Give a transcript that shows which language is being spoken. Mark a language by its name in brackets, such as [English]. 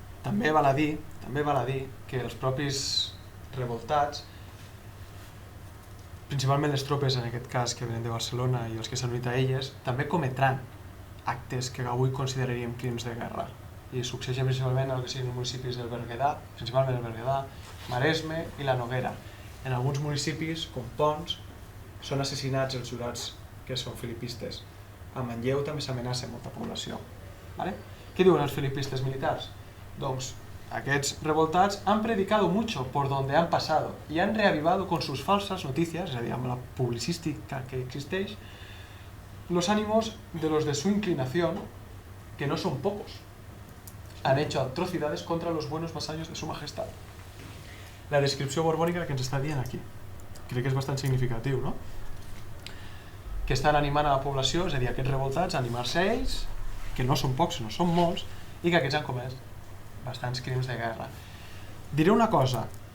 [Catalan] També val a dir que els propis revoltats, principalment les tropes en aquest cas que venen de Barcelona i els que s'han unit a elles, també cometran actes que avui consideraríem crims de guerra, i succeeixen principalment en el que siguin municipis del Berguedà, principalment el Berguedà, Maresme i la Noguera. En alguns municipis, com Pons, són assassinats els jurats que són filipistes. A Manlleu també s'amenaça molta població. ¿Qué diuen els filipistes militars? Doncs aquests revoltats [Spanish] han predicado mucho por donde han pasado y han reavivado con sus falsas noticias, [Catalan] és a dir, amb la publicística que existeix, [Spanish] los ánimos de los de su inclinación, que no son pocos. Han hecho atrocidades contra los buenos vasallos de su majestad. [Catalan] La descripció borbònica que ens està dient aquí. Crec que és bastant significatiu, no? Que estan animant a la població, és a dir, aquests revoltats, a animar-se a ells, que no són pocs, sinó són molts, i que aquests han comès bastants crims de guerra. Diré una cosa.